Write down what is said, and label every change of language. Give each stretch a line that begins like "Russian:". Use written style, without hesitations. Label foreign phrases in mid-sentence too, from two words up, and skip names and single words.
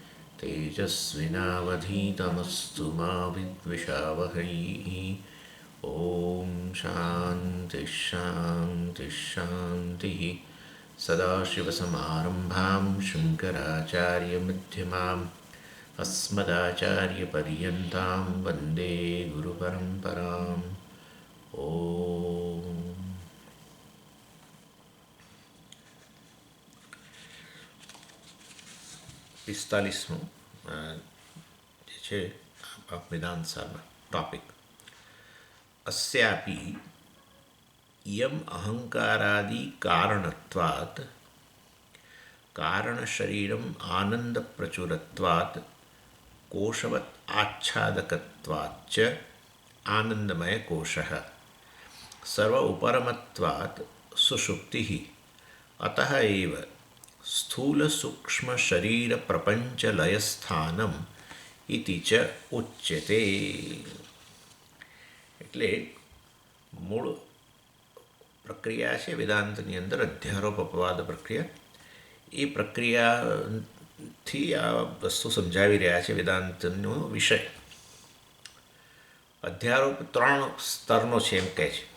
Sanskrit: तेजस्विनावधीतमस्तु मा विद्विषावहै ॐ शान्तिः शान्तिः शान्तिः सदाशिवसमारम्भां शङ्कराचार्यमध्यमाम् अस्मदाचार्यपर्यन्तां वन्दे गुरुपरम्पराम् ॐ
Gujarati: 45 જે છે વેદાંત સારના ટોપિક
Sanskrit: अस्यापि इयम् अहङ्कारादि कारणत्वात् कारणशरीरम् आनन्दप्रचुरत्वात् कोशवत् आच्छादकत्वाच्च आनन्दमयकोशः सर्व उपरमत्वात् सुषुप्तिः अतः एव स्थूलसूक्ष्मशरीरप्रपञ्चलयस्थानम् इति च उच्यते.
Gujarati: એટલે મૂળ પ્રક્રિયા છે વેદાંતની અંદર અધ્યારોપ અપવાદ પ્રક્રિયા. એ પ્રક્રિયાથી આ વસ્તુ સમજાવી રહ્યા છે વેદાંતનો વિષય. અધ્યારોપ 3 સ્તરનો છે એમ કહે છે.